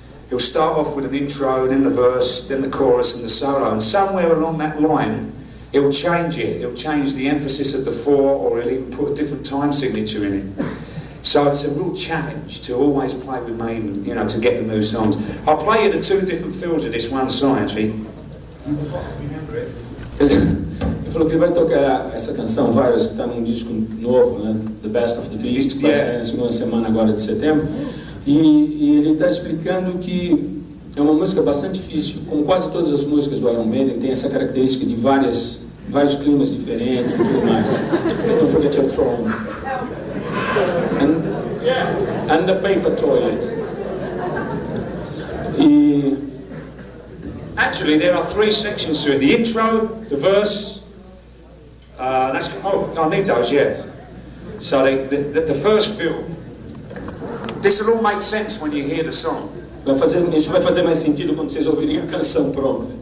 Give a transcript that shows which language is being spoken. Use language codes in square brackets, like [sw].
[en] He'll start off with an intro, then the verse, then the chorus and the solo, and somewhere along that line, he'll change it. He'll change the emphasis of the four, or he'll even put a different time signature in it. So it's a real challenge to always play with Maiden, you know, to get the new songs. I'll play you the two different feels of this one song, actually. [pt] Ele falou que ele vai tocar essa canção Várias, que está num disco novo, né? The Best of the Beast, que vai sair na segunda semana agora de setembro. E ele está explicando que é uma música bastante difícil, como quase todas as músicas do Iron Maiden, tem essa característica de vários climas diferentes e tudo mais. [en] Don't forget your throne. And the paper toilet. [pt] E [en] Actually, there are three sections to it: the intro, the verse. I need those, yeah. So the first few. This will all make sense when you hear the song. [pt] isso vai fazer mais sentido quando vocês ouvirem a canção pronta.